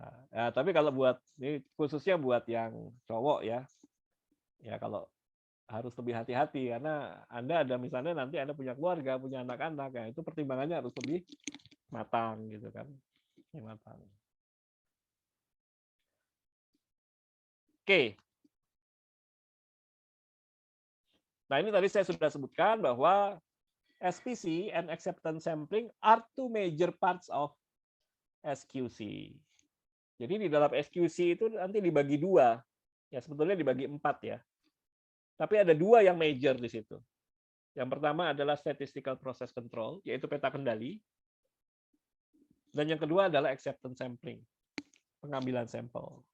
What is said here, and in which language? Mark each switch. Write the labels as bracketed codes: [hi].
[id] Ya, tapi kalau buat ini khususnya buat yang cowok ya, ya kalau harus lebih hati-hati karena Anda ada misalnya nanti Anda punya keluarga, punya anak-anak, ya itu pertimbangannya harus lebih matang gitu kan, matang. Oke. Nah ini tadi saya sudah sebutkan bahwa [en] SPC and acceptance sampling are two major parts of SQC. [id] Jadi di dalam SQC itu nanti dibagi dua. Ya sebetulnya dibagi 4 ya. Tapi ada 2 yang major di situ. Yang pertama adalah statistical process control, yaitu peta kendali. Dan yang kedua adalah acceptance sampling, pengambilan sampel.